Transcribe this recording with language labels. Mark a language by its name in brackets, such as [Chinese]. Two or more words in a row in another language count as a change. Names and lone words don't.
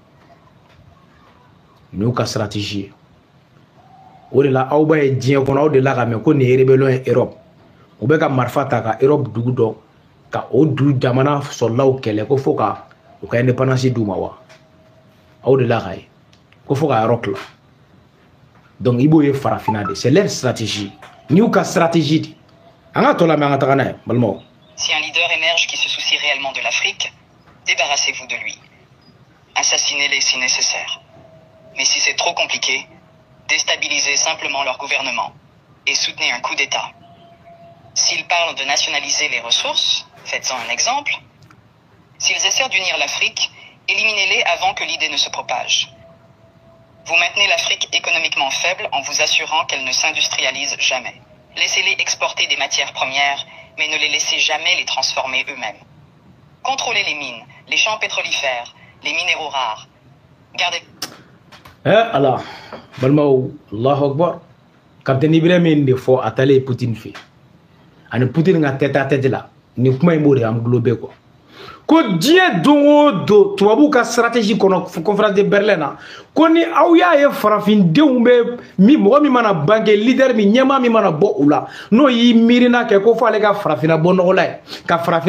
[Bambara] nin y'u ka stratégie ye o de la aw b'a ye diɲɛ kɔnɔ aw de la ka mɛn ko nin ye rébellion ye Europe u bɛ ka marifa ta ka Europe dugu dɔ ka o dugu jamana sɔrɔlaw kɛlɛ ko fo ka u ka indépendance d'u ma wa aw de la ka ye ko fo ka yɔrɔ tila donc i b'o ye farafina de [French] c'est leur stratégie [Bambara] ni y'u ka stratégie de an ka tɔ la mɛ an ka taga n'a ye balimaw. [French] Si un leader émerge qui se soucie réellement de l'Afrique, débarrassez-vous de lui. Assassinez-les si nécessaire. Mais si c'est trop compliqué, déstabilisez simplement leur gouvernement et soutenez un coup d'État. S'ils parlent de nationaliser les ressources, faites-en un exemple. S'ils essaient d'unir l'Afrique, éliminez-les avant que l'idée ne se propage. Vous maintenez l'Afrique économiquement faible en vous assurant qu'elle ne s'industrialise jamais. Laissez-les exporter des matières premières, mais ne les laissez jamais les transformer eux-mêmes. Contrôlez les mines, les champs pétrolifères, les minéraux rares. Gardez... [Bambara] Allah, balimaw, [Arabic] Allahu Akbar. [Bambara] Capitaine Ibrahim de fɔ a taalen Poutine fɛ ani Poutine ka [French] tête à tête [Bambara] la ni kuma in b'o de [French] englober quoi [Bambara] ko diɲɛ don o don tubabu ka stratégie kɔnɔ [French] conférence de Berlin [Bambara] na ko ni aw y'a ye farafindenw bɛ mɔgɔ min mana bange leader min ɲɛmaa min mana bɔ u la n'o y'i miirina kɛ ko fɔ ale ka farafina bɔ nɔgɔ la ye ka farafina